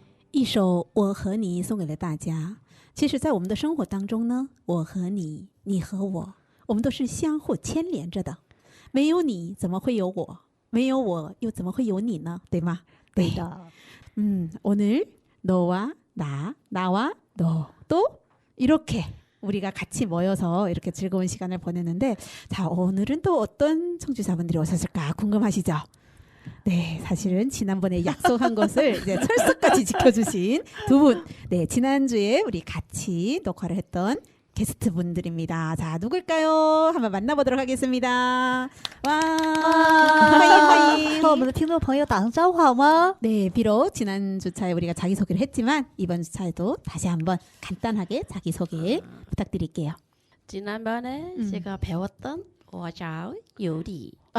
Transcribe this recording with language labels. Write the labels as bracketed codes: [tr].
[zh] 一首我和你送给了大家。其实在我们的生活当中呢，我和你，你和我，我们都是相互牵连着的。没有你怎么会有我？没有我又怎么会有你呢？对吗？对的。 [ko] 오늘 너와 나, 나와 너 또 이렇게 우리가 같이 모여서 이렇게 즐거운 시간을 보내는데, 자, 오늘은 또 어떤 청취자분들이 오셨을까 궁금하시죠? 네, 사실은 지난번에 약속한 것을 이제 철석같이 지켜주신 두 분, 네, 지난주에 우리 같이 녹화를 했던 게스트 분들입니다. 자, 누굴까요? 한번 만나보도록 하겠습니다. 와, [zh] 和我们的听众朋友打声招呼好吗？ [ko] 네, 비록 지난 주차에 우리가 자기소개를 했지만 이번 주차에도 다시 한번 간단하게 자기소개 부탁드릴게요. 지난번에 제가 배웠던 와자오 요리.